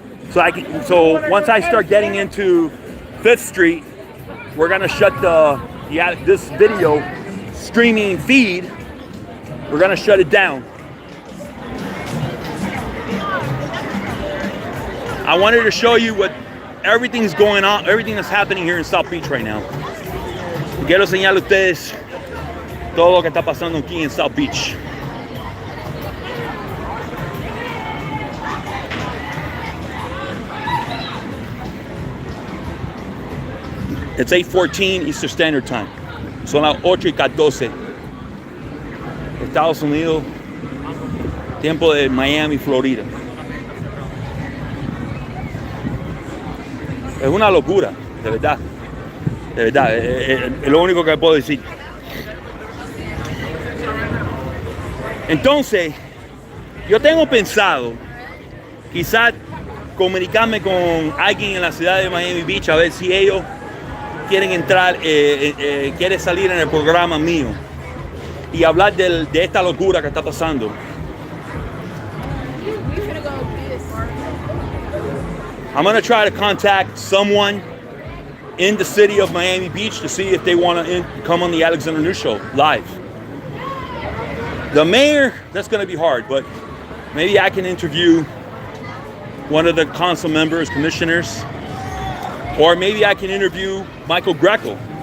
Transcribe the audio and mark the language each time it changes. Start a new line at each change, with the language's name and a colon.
English: So once I start getting into 5th Street, we're gonna shut this video streaming feed. We're gonna shut it down. I wanted to show you what everything's going on, everything that's happening here in South Beach right now.
Spanish: Quiero enseñarle a ustedes todo lo que está pasando aquí en South Beach.
English: It's 8:14 Eastern Standard Time.
Spanish: Son las 8:14. Estados Unidos, tiempo de Miami, Florida. Es una locura, de verdad. De verdad, es lo único que puedo decir. Entonces, yo tengo pensado quizás comunicarme con alguien en la ciudad de Miami Beach a ver si ellos quieren entrar, quiere salir en el programa mío y hablar de esta locura que está pasando.
English: I'm gonna try to contact someone in the city of Miami Beach to see if they want to come on the Alexander News Show live. The mayor, that's gonna be hard, but maybe I can interview one of the council members, commissioners, or maybe I can interview Michael Greco.